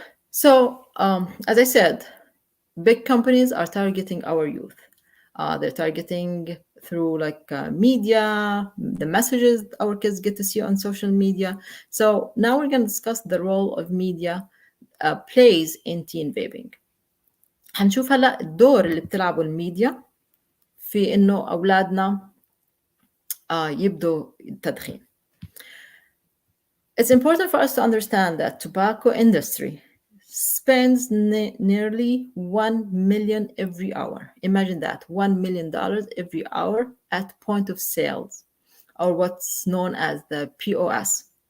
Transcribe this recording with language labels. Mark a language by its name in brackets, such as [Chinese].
[English] So as I said, big companies are targeting our youth. They're targeting through like media, the messages our kids get to see on social media. So now we're going to discuss the role of media plays in teen vaping. [Arabic] هنشوف هلا الدور اللي بتلعبه الميديا في إنه أولادنا يبدوا التدخين. [English] It's important for us to understand that tobacco industry spends nearly $1 million every hour. Imagine that, $1 million every hour at point of sales, or what's known as the POS.